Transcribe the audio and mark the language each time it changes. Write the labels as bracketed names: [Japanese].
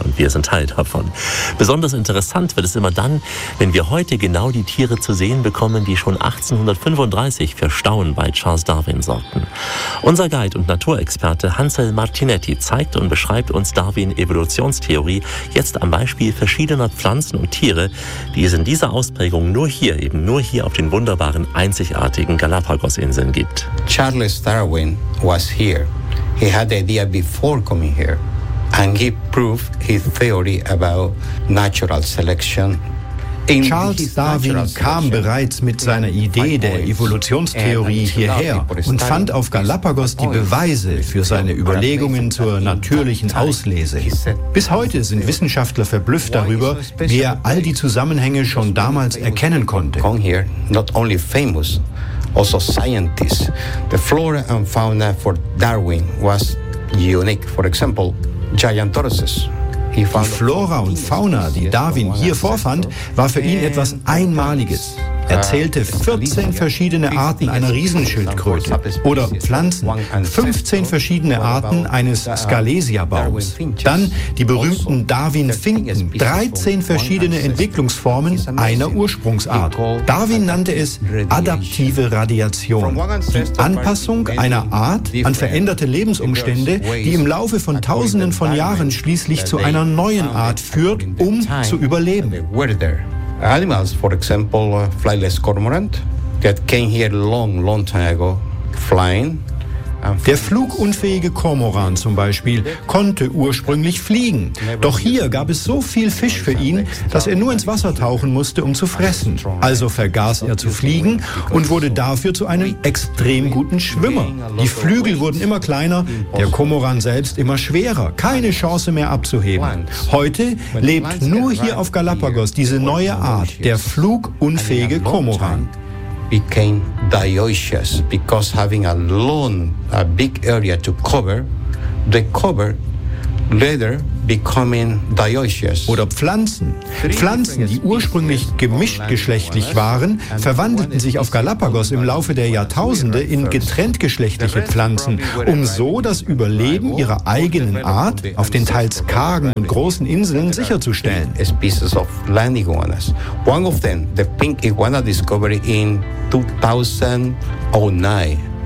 [German] Und wir sind Teil davon. Besonders interessant wird es immer dann, wenn wir heute genau die Tiere zu sehen bekommen, die schon 1835 für Staunen bei Charles Darwin sorgten. Unser Guide und Naturexperte Hansel Martinetti zeigt und beschreibt uns Darwin Evolutionstheorie jetzt am Beispiel verschiedener Pflanzen und Tiere, die es in dieser Ausprägung nur hier, eben nur hier auf den wunderbaren, einzigartigen Galapagos-Inseln gibt. [English] Charles Darwin was here. He had the idea before coming here. And he proved his theory about natural selection. [German] Charles Darwin kam bereits mit seiner Idee der Evolutionstheorie hierher und fand auf Galapagos die Beweise für seine Überlegungen zur natürlichen Auslese. Bis heute sind Wissenschaftler verblüfft darüber, wie er all die Zusammenhänge schon damals erkennen konnte. [English] Not only famous, also scientists. The flora and fauna for Darwin was unique. For example, giant tortoises. [German] Die Flora und Fauna, die Darwin hier vorfand, war für ihn etwas Einmaliges. Er zählte 14 verschiedene Arten einer Riesenschildkröte oder Pflanzen, 15 verschiedene Arten eines Scalesia-Baums. Dann die berühmten Darwin-Finken, 13 verschiedene Entwicklungsformen einer Ursprungsart. Darwin nannte es adaptive Radiation, die Anpassung einer Art an veränderte Lebensumstände, die im Laufe von Tausenden von Jahren schließlich zu einer neuen Art führt, um zu überleben. [English] Animals, for example, flightless cormorant, that came here long time ago, flying. [German] Der flugunfähige Kormoran zum Beispiel konnte ursprünglich fliegen. Doch hier gab es so viel Fisch für ihn, dass er nur ins Wasser tauchen musste, um zu fressen. Also vergaß er zu fliegen und wurde dafür zu einem extrem guten Schwimmer. Die Flügel wurden immer kleiner, der Kormoran selbst immer schwerer, keine Chance mehr abzuheben. Heute lebt nur hier auf Galapagos diese neue Art, der flugunfähige Kormoran. [English] Became dioecious because having a big area to cover, the cover later becoming dioecious. [German] Oder Pflanzen. Pflanzen, die ursprünglich gemischtgeschlechtlich waren, verwandelten sich auf Galapagos im Laufe der Jahrtausende in getrenntgeschlechtliche Pflanzen, um so das Überleben ihrer eigenen Art auf den teils kargen und großen Inseln sicherzustellen. [English] Species of land iguanas. One of them, the pink iguana discovery in 2009.